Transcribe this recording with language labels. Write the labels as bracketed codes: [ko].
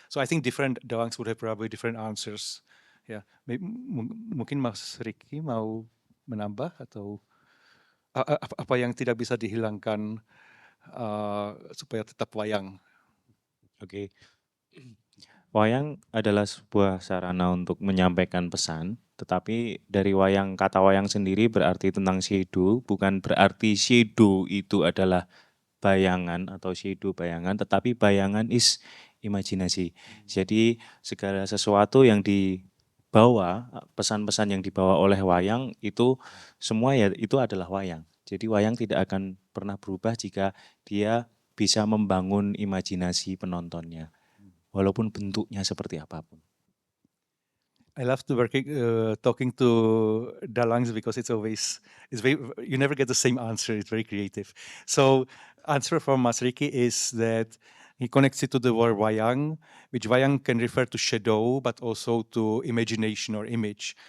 [en] So I think different dawangs would have probably different answers. [id] Ya, mungkin Mas Ricky mau menambah atau apa yang tidak bisa dihilangkan supaya tetap wayang? Oke. Wayang adalah sebuah sarana untuk menyampaikan pesan, tetapi dari kata wayang sendiri berarti tentang shadow, bukan berarti shadow itu adalah bayangan atau shadow bayangan, tetapi bayangan is imajinasi. Jadi segala sesuatu yang dibawa, pesan-pesan yang dibawa oleh wayang itu semua ya itu adalah wayang. Jadi wayang tidak akan pernah berubah jika dia bisa membangun imajinasi penontonnya, walaupun bentuknya seperti apapun. [en] I love to talking to dalangs because you never get the same answer. It's very creative. So answer from Mas Ricky is that he connects it to the word wayang, which wayang can refer to shadow, but also to imagination or image.